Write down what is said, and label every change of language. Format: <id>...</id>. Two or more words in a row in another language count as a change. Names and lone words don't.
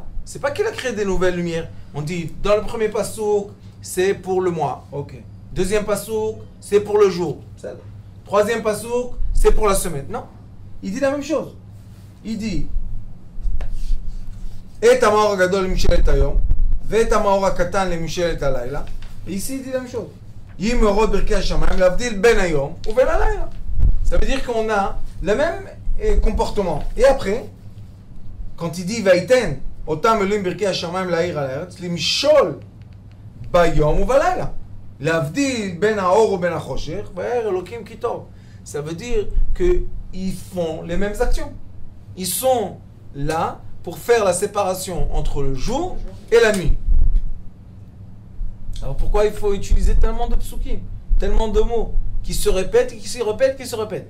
<fr>C'est pas qu'il a créé des nouvelles lumières. On dit, dans le premier passouk, c'est pour le mois. Ok. Deuxième passouk, c'est pour le jour. Troisième passouk, c'est pour la semaine. Non. Il dit la même chose. Il dit,</fr> <he>את המאור הגדול לממשלת היום, את המאור הקטן לממשלת הלילה.</he> <fr>Et ici, il dit la même chose.</fr> <he>יהי מאורות ברקיע השמים, להבדיל בין היום ובין הלילה.</he> <fr>Ça veut dire qu'on a le même comportement. Et après, quand il dit vaïten,</fr> <he>אותם אלוהים ברכי השמיים להאיר על הארץ, למשול ביום ובלילה. להבדיל בין האור ובין החושך, וירא אלוקים כי טוב.</he> <fr>Ça veut dire qu'ils font les mêmes actions. Ils sont là pour faire la séparation entre le jour et la nuit. Alors pourquoi il faut utiliser tellement de psukim, tellement de mots qui se répètent, qui se répètent, qui se répètent?</fr>